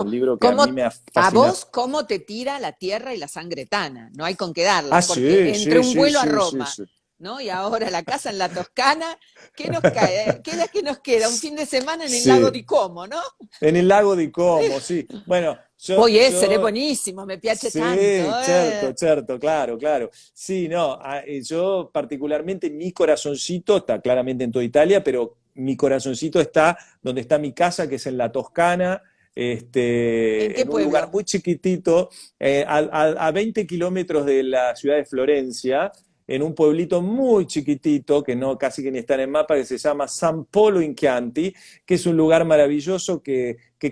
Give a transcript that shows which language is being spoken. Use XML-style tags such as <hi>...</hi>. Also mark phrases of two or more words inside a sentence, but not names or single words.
<es>un libro que a mí cómo, me ha a fascinado. vos, cómo te tira la tierra y la sangre tana? No hay con qué darla, Ah, porque sí, entre sí, un sí, vuelo a sí, sí, Roma, sí. ¿no? Y ahora la casa en la Toscana, ¿qué nos cae? ¿Qué nos queda? Un fin de semana en el lago Sí, di Como, ¿no? en el lago di Como, sí. Bueno,</es> <it>Può essere buonissimo, mi piace tanto.</it> <es>sí, cierto, cierto, claro, claro. Sí, no, yo particularmente mi corazoncito está claramente en toda Italia, pero mi corazoncito está donde está mi casa, que es en la Toscana, ¿En qué en un lugar pueblo? muy chiquitito, a 20 kilómetros de la ciudad de Florencia, en un pueblito muy chiquitito, que no casi que ni está en el mapa, que se llama San Polo in Chianti, que es un lugar maravilloso que</es>